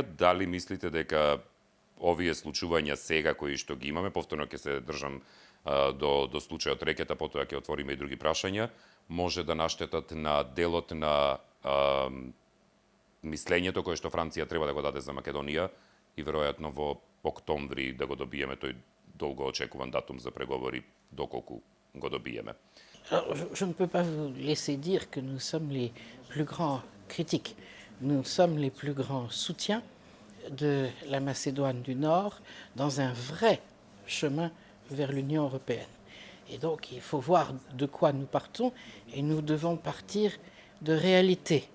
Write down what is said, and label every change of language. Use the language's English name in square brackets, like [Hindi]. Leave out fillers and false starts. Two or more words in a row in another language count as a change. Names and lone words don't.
[Macedonian] Дали мислите дека овие случувања сега кои што ги имаме, повторно ќе се држам до случајот Рекета, потоа ќе отвориме и други прашања, може да наштетат на делот на мислењето кое што Франција треба да го даде за Македонија и веројатно во октомври да го добиеме тој долго очекуван датум за преговори, доколку го добиеме. [French] Je ne peux pas vous laisser dire que nous sommes les plus grands critiques. Nous sommes les plus grands soutiens de la Macédoine du Nord dans un vrai chemin vers l'Union européenne. Et donc il faut voir de quoi nous partons et nous devons partir de réalité.